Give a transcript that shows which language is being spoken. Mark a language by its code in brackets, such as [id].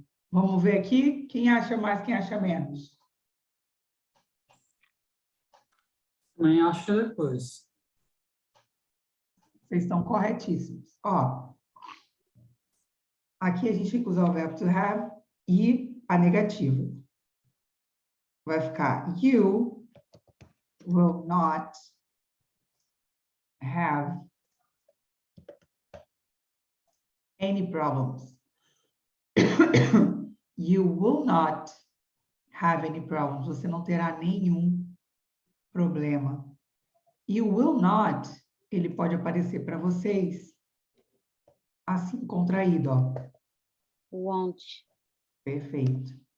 [pt] Vamos ver aqui quem acha mais, quem acha menos. Também acho que depois. Vocês estão corretíssimos. Ó, aqui a gente tem que usar o verbo to have e a negativa. Vai ficar [en] you will not have any problems. You will not have any problems. [pt] Você não terá nenhum problema. E o will not, ele pode aparecer para vocês assim, contraído, ó. [en] Won't. [pt] Perfeito.